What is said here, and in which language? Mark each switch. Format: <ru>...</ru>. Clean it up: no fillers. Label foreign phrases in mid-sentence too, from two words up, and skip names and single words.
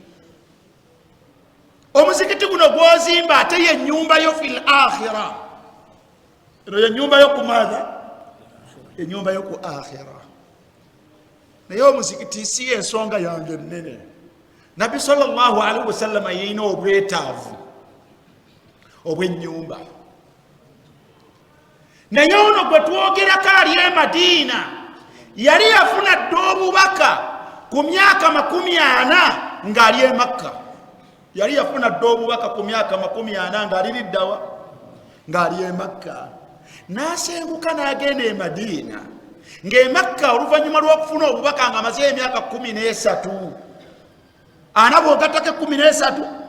<lg>omuzikiti guno gw'ozimba ate ye ennyumba yo</lg> <ar>في الآخرة</ar> <lg>eno ye ennyumba yo ku maadha ennyumba yo ku akhira naye omuzikiti si ensonga yange nnene nabbi</lg> <ar>صلى الله عليه وسلم</ar> <lg>yeyina obwetaavu obw'ennyumba naye ono gwe twogerako ali e Madiina yali yafuna dde obubaka ku myaka 40 ng'ali e Makka yali yafuna dde obubaka ku myaka 40 ng'ali liddawa ng'ali e Makka n'asenguka n'agenda e Madiina ng'e Makka oluvannyuma lw'okufuna obubaka ng'amaze emyaka 13 ana bw'ogattako 13</lg>